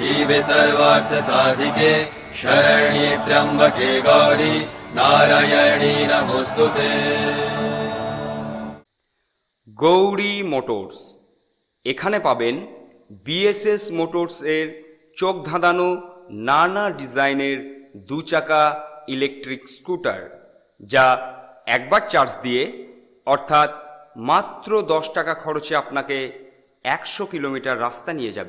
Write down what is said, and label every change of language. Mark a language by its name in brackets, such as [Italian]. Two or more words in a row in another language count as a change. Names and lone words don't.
[Sanskrit] शिवे सर्वार्थ साधिके शरण्ये त्र्यंबके गौरी नारायणी नमोस्तुते। [Bangla] গৌরী মোটরস, এখানে পাবেন বিএসএস মোটরস এর চোখ ধাঁধানো নানা ডিজাইনের 2 চাকা ইলেকট্রিক স্কুটার, যা একবার চার্জ দিয়ে অর্থাৎ মাত্র 10 টাকা খরচে আপনাকে 100 কিলোমিটার রাস্তা নিয়ে যাবে।